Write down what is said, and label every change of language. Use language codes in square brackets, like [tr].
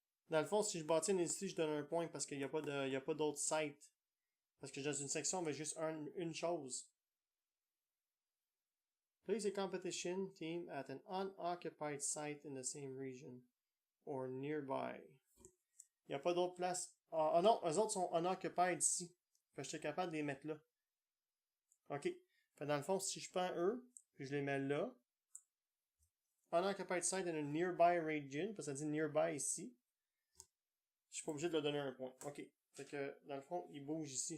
[fr] Dans le fond, si je bâtis une industrie, je donne 1 point parce qu'il n'y a pas d'autres sites. Parce que dans une section, on met juste une chose. [en] Place a competition team at an unoccupied site in the same region or nearby. [fr] Il n'y a pas d'autre place. Ah non, eux autres sont unoccupied ici. Fait que je suis capable de les mettre là. Ok. Fait dans le fond, si je prends eux, puis je les mets là. [en] Unoccupied site in a nearby region, [fr] parce que ça dit nearby ici. Je suis pas obligé de leur donner 1 point. Ok. Fait que dans le fond, ils bougent ici.